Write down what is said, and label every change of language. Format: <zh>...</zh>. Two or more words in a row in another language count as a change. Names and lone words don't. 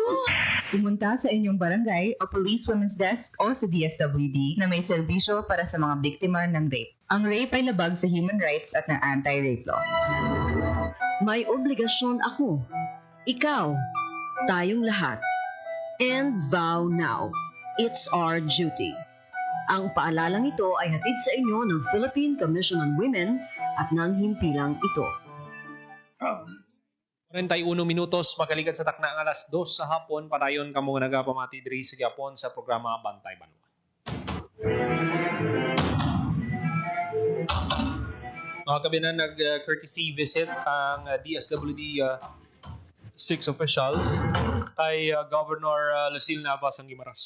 <tl>Pumunta sa inyong barangay o Police Women's Desk o sa DSWD na may serbisyo para sa mga biktima ng rape. Ang rape ay labag sa</tl> <en>human rights</en> <tl>at ng</tl> <en>anti-rape law.</en> <tl>May obligasyon ako. Ikaw. Tayong lahat.</tl> <en>And vow now. It's our duty.</en> <tl>Ang paalalang ito ay hatid sa inyo ng Philippine Commission on Women at ng himpilang ito.</tl> <hil>41 minutos makalikat sa takna ang alas 2 sa hapon padayon kamo nga nagapamati diri sa Gyapon sa programa Bantay Banwa. Mga kabinan, nag-</hil> <en>courtesy visit</en> <hil>ang DSWD 6 officials kay Governor Lucille Navas ng Guimaras.</hil>